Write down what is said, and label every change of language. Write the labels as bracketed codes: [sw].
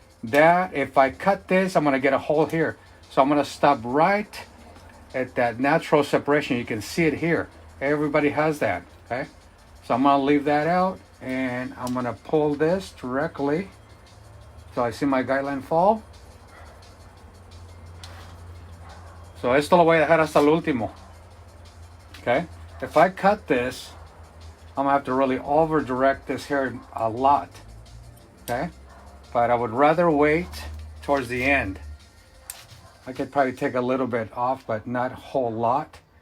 [en] That, if I cut this, I'm gonna get a hole here. So I'm gonna stop right at that natural separation. You can see it here. Everybody has that, okay? So I'm gonna leave that out and I'm gonna pull this directly so I see my guideline fall. [es] So esto lo voy a dejar hasta el último, okay? [en] If I cut this, I'm gonna have to really over direct this hair a lot, okay? But I would rather wait towards the end. I could probably take a little bit off, but not a whole lot.